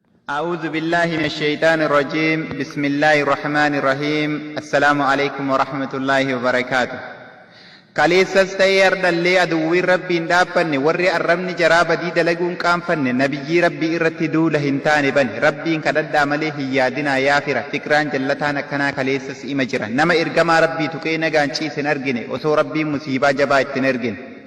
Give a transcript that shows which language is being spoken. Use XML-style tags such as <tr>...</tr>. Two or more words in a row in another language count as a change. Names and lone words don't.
<ar>أعوذ بالله من الشيطان الرجيم. بسم الله الرحمن الرحيم. السلام عليكم ورحمة الله وبركاته.</ar> <om>Kaleessas ta'ee ardallee aduwwiin Rabbiin dhaabbanne, warri arrabni jaraa badii dalaguun qaanfanne, nabiyyii Rabbii irratti duula hin taane bane. Rabbiin kadhadhaa malee hin yaadinaa yaa fira. Fikraan jallataan akkanaa kaleessas ima jira. Nama ergamaa Rabbii tuqee nagaan ciise hin argine, osoo Rabbiin musiibaa jabaa itti hin ergine.</om>